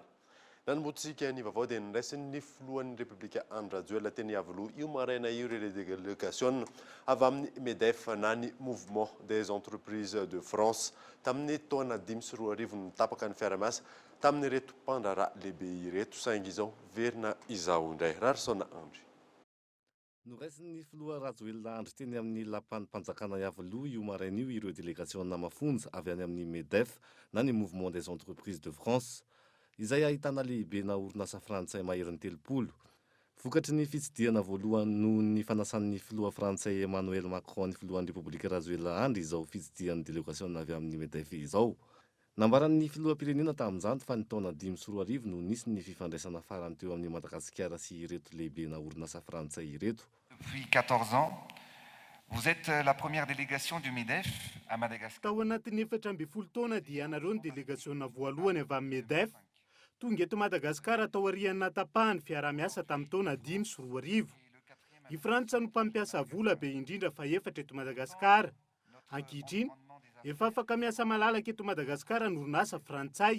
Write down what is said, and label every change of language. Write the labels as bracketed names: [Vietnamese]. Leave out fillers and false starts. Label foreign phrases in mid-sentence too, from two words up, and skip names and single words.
[Malagasy] Nanombotsika ny vaovao dia niraisin'ny filohan'ny Repoblika Andro Rajoelina teny Avoloha io maraina io ireo délégation avy amin'ny MEDEF na ny [French] mouvement des entreprises de France [Malagasy] tamin'ny taona 2024 ny tapaka ny fiaramiasa tamin'ny reto mpandraraha lehibe ireto saingy izao verina izao indray. Rarisona Andry. Noraisin'ny filoha Rajoelina Andry teny amin'ny lapan'ny mpanjakana Avoloha io maraina io ireo délégation namafonja avy any amin'ny MEDEF na ny [French] mouvement des entreprises de France [Malagasy] izay ahitana lehibe na orinasa frantsay maherin'ny 30. Vokatry ny fitsidiana voalohany noho ny fanasan'ny filoha frantsay Emmanuel Macron ny filohan'ny Repoblika Rajoelina Andry izao fitsidian'ny délégation avy amin'ny MEDEF izao. Nambaran'ny filoham-pirenena tamin'izany fa ny taona 2024 no nisy ny fifandraisana farany teo amin'ny Madagasikara sy ireto lehibe na orinasa frantsay ireto. [French] Depuis 14 ans, vous êtes la première délégation du MEDEF à Madagascar. [Malagasy] Tao anatin'ny 14 taona dia anareo ny délégation voalohany avy amin'ny MEDEF tonga eto Madagasikara tao aoriana tapahany fiaramiasa tamin'ny taona 2024. I Frantsa no mpampiasa vola be indrindra fa efatra eto Madagasikara. Ankehitriny efa afaka miasa malalaka eto Madagasikara ny orinasa frantsay.